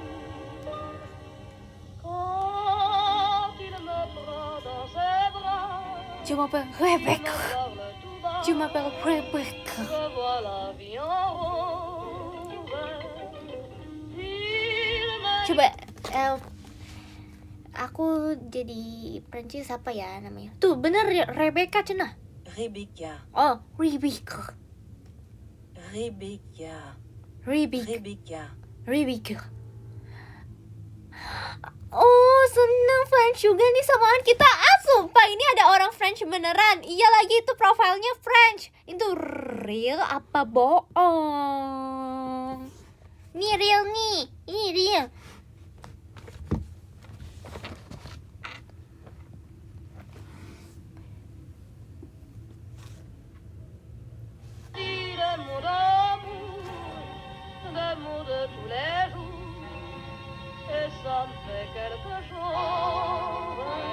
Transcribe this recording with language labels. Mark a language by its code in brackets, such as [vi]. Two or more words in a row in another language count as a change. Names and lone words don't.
[fr] Quand il me prend dans ses bras, Je m'appelle me Rebecca. parle tout bas, Je m'appelle Rebecca. je vois la vie en rose. Il me [id] Coba aku jadi Prancis apa ya namanya? Tuh bener Rebecca cenah. Rebecca, Oh, Rebecca. Rebecca, Rebecca. Rebecca. Rebecca. Oh, seneng French juga nih samaan kita. Ah, sumpah ini ada orang French beneran. Iya lagi itu profilnya French. Itu real apa bohong? Nih real nih. Ini real. [fr] dit d'amour de tous les jours, et ça me fait quelque chose.